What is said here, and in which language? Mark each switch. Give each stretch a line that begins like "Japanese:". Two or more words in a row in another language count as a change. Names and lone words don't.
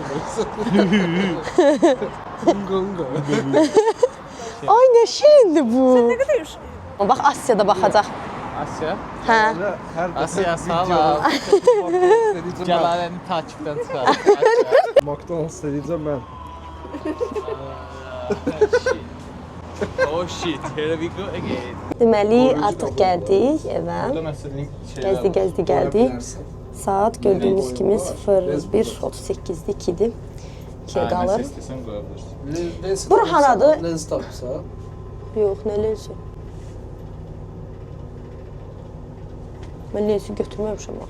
Azerbaijani: Gunga. Ay nə şirindir bu. Nə qədər yaşayır? Bax Asiyada baxacaq. Asiya. Hə. Asiya, sağ ol. Gələrəni takipdən çıxar. McDonald's deyəcəm mən.
English: Oh shit, here we go again.
Azerbaijani: Deməli artıq gəldik evə. Burada məsələn şeylər Gəzdi gəldik. Saat gördüyünüz kimi 01:38-dir, 2-dir. 2-yə qalır. İstəsən qoya bilərsən. Bura haradır? Lens tapsa. Yox, nə lensi? Mən lensi götürməmişəm axı.